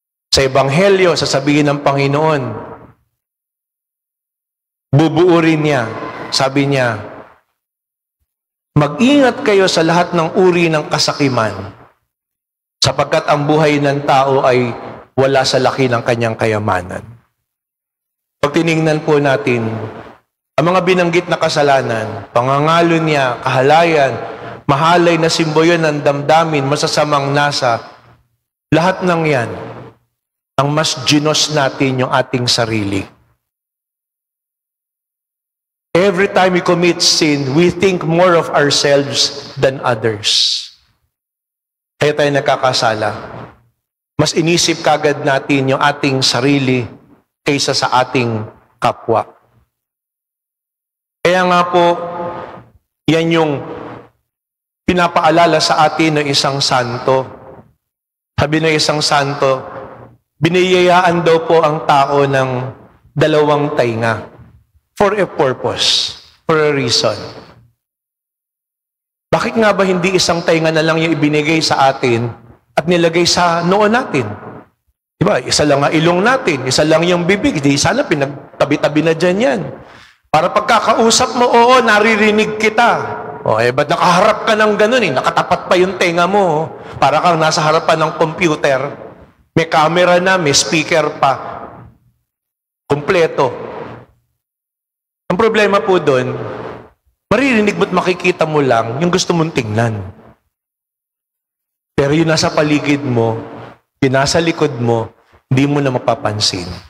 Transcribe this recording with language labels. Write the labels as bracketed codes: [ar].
[tl] Sa Ebanghelyo, sasabihin ng Panginoon, bubuurin niya, sabi niya, mag-ingat kayo sa lahat ng uri ng kasakiman, sapagkat ang buhay ng tao ay wala sa laki ng kanyang kayamanan. Pag tinignan po natin, Ang mga binanggit na kasalanan, pangangalo niya, kahalayan, mahalay na simboyo ng damdamin, masasamang nasa, lahat ng yan, ang mas ginos natin yung ating sarili. [en] Every time we commit sin, we think more of ourselves than others. [tl] Kaya tayo nagkakasala. Mas inisip kagad natin yung ating sarili kaysa sa ating kapwa. Kaya nga po, yan yung pinapaalala sa atin ng isang santo. Sabi ng isang santo, biniyayaan daw po ang tao ng 2 tainga [en] for a purpose, for a reason. [tl] Bakit nga ba hindi isang tainga na lang yung ibinigay sa atin at nilagay sa noo natin? Diba? Isa lang ang ilong natin, isa lang yung bibig. Di sana pinagtabi-tabi na dyan yan. Para pagkakausap mo, oo, naririnig kita. O, ba't nakaharap ka ng ganun eh? Nakatapat pa yung tenga mo. Para kang nasa harapan ng computer. May camera na, may speaker pa. Kompleto. Ang problema po doon, maririnig mo't makikita mo lang yung gusto mong tingnan. Pero yung nasa paligid mo, yung nasa likod mo, hindi mo na mapapansin.